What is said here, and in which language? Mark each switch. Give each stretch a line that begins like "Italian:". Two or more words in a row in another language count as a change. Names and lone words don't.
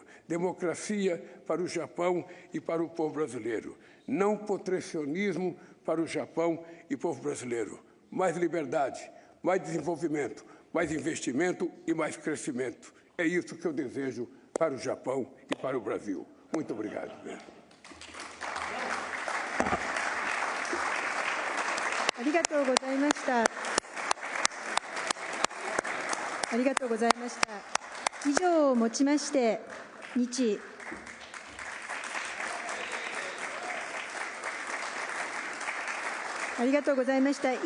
Portuguese: Democracia para o Japão e para o povo brasileiro. Não protecionismo para o Japão e povo brasileiro. Mais liberdade, mais desenvolvimento, mais investimento e mais crescimento. É isso que eu desejo para o Japão e para o Brasil. Muito obrigado.
Japanese: ありがとうございました。ありがとうございました。以上をもちまして、ありがとうございました。